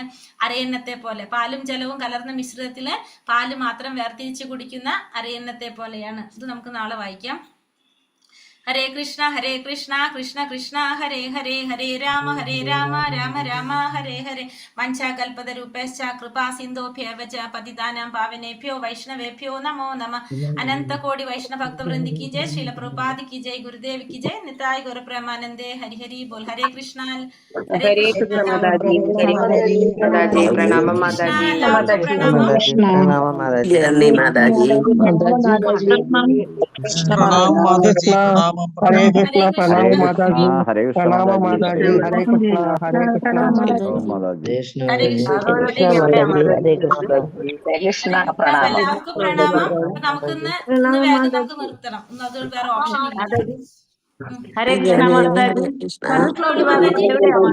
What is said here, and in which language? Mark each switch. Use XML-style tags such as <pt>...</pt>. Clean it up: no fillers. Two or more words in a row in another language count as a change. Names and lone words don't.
<ml>അരയന്നത്തെ പോലെ, പാലും ജലവും കലർന്ന മിശ്രിതത്തില് പാല് മാത്രം വേർതിരിച്ചു കുടിക്കുന്ന അരയന്നത്തെ പോലെയാണ്. ഇത് നമുക്ക് നാളെ വായിക്കാം. ഹരേ കൃഷ്ണ കൃഷ്ണ കൃഷ്ണ ഹരേ ഹരേ ഹരേ രാമ രാമ രാമ ഹരേ ഹരേ.</ml> <sa>വഞ്ചാകൽപതരൂപേശ്ച കൃപാ സിന്ധോഭ്യവ ച പതിതാനാം പാവനേഭ്യോ വൈഷ്ണവേഭ്യോ നമോ നമഃ.</sa> <hi>अनंत कोटि वैष्णव भक्तवृंद की जय। श्रील प्रभुपाद की जय। गुरुदेव की जय.</hi> <ml>നിതായ് ഗുരു പ്രേമാനന്ദേ. ഹരി ഹരി ബോൽ. ഹരേ കൃഷ്ണ. ഹരേ കൃഷ്ണ മാതാജി. മാതാജി പ്രണാമം. മാതാജി പ്രണാമം. മാതാജി നന്ദി. മാതാജി</ml> <hi>प्रणाम माताजी, प्रणाम हरे कृष्ण प्रणाम माताजी हरे कृष्ण प्रणाम माताजी हरे कृष्ण माताजी</hi> <ml>ഹരേ കൃഷ്ണ. കൃഷ്ണ പ്രണാമം. എല്ലാവർക്കും പ്രണാമം. നമുക്കിന്ന് വേഗം നമുക്ക് നിർത്തണം. അത് വേറെ ഓപ്ഷൻ ഇല്ല. ഹരേ കൃഷ്ണ മാതാജി. മാതാജി</ml>